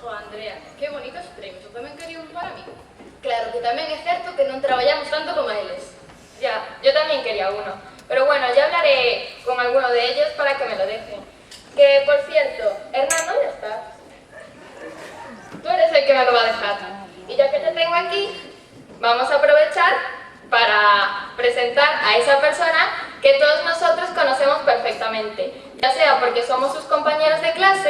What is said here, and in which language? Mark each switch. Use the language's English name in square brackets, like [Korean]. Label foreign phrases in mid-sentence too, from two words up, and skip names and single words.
[Galician] Andrea, que bonitos premios, eu tamén quería un para mí. Claro que tamén é certo que non traballamos tanto como eles. [Spanish] Ya, yo también quería uno. Pero bueno, ya hablaré con alguno de ellos para que me lo dejen. Que, por cierto, Hernán, ¿dónde estás? Tú eres el que me lo va a dejar. Y ya que te tengo aquí, vamos a aprovechar para presentar a esa persona que todos nosotros conocemos perfectamente, ya sea porque somos sus compañeros de clase